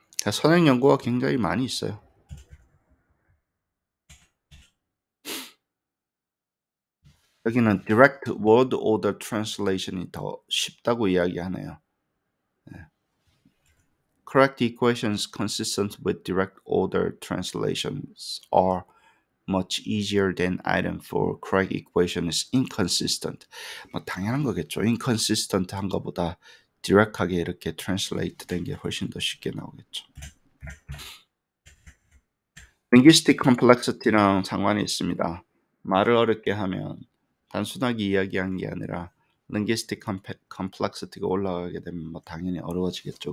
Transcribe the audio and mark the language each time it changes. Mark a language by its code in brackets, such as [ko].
[ko] 선행 연구가 굉장히 많이 있어요. 여기는 direct word order translation이 더 쉽다고 이야기하네요. 네. [en] Correct equations consistent with direct order translations are much easier than item for correct equation is inconsistent. [ko] 뭐 당연한 거겠죠. inconsistent 한 거보다 direct하게 이렇게 translate 된 게 훨씬 더 쉽게 나오겠죠. linguistic complexity랑 상관이 있습니다. 말을 어렵게 하면 단순하게 이야기한 게 아니라 linguistic complexity가 올라가게 되면 뭐 당연히 어려워지겠죠.